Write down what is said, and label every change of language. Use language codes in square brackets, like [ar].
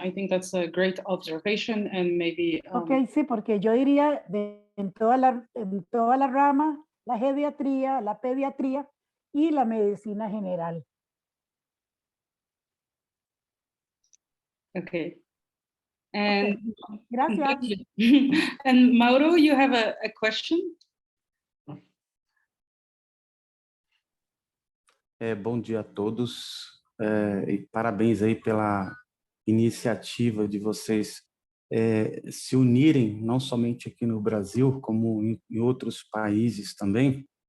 [en] I think that's a great observation, and maybe. [es] Ok, sí, porque yo diría en toda la rama, la geriatría, la pediatría y la medicina general. [en] Okay. And [es] okay. Gracias. [en] And Mauro, you have a question? [pt] Bom dia a todos e parabéns aí pela iniciativa de vocês se unirem, não somente aqui no Brasil, como em outros países também.